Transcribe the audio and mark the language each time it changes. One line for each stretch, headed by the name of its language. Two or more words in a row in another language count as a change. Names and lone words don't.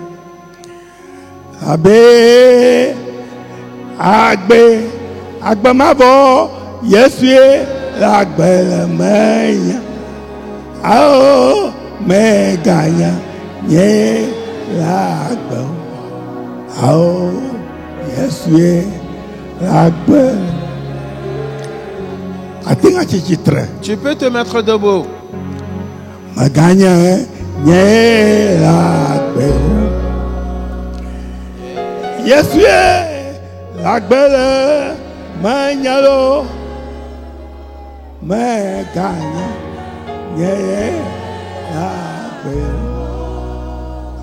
Ewe: Abe agbe mavɔ Yesue agbe le menye. Ao meganya nye la agbe o. Ao Yesue agbe. Ate ŋa tsi tsitre.
French: Tu peux te mettre debout.
Ewe: Meganya nye la agbe o. Yesue agbe le menye lo. Meganya nye la agbe o.